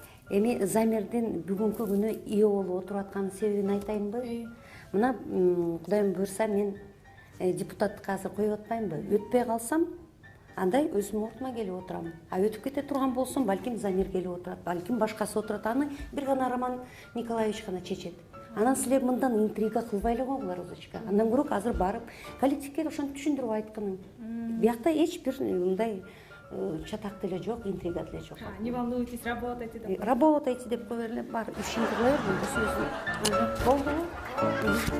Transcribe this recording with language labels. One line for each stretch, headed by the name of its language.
Kyrgyz: Эми Замирдин бүгүнкү күнү ИО болуп отуруп аткан себебин айтайынбы? Мына Кудайым буйрса мен депутаттыкка азыр коюп атпаймынбы? Өтпөй калсам, андай өзүмдүн ордума келип отурам. А өтүп кете турган болсом, балким Замир келип отурат, балким башкасы отурат. Аны бир гана Роман Николаевич гана чечет. Анан силер мындан интрига кылбай эле койгула, Розочка. Андан көрөк азыр барып коллективге ошентип түшүндүрүп айткының. Биякта эч бир мындай чатак деле жок, интрига деле жок.
Russian: Не волнуйтесь, работайте.
Kyrgyz: Работайте деп кое берле, бар, ишиңди кое бер, бул сөздү.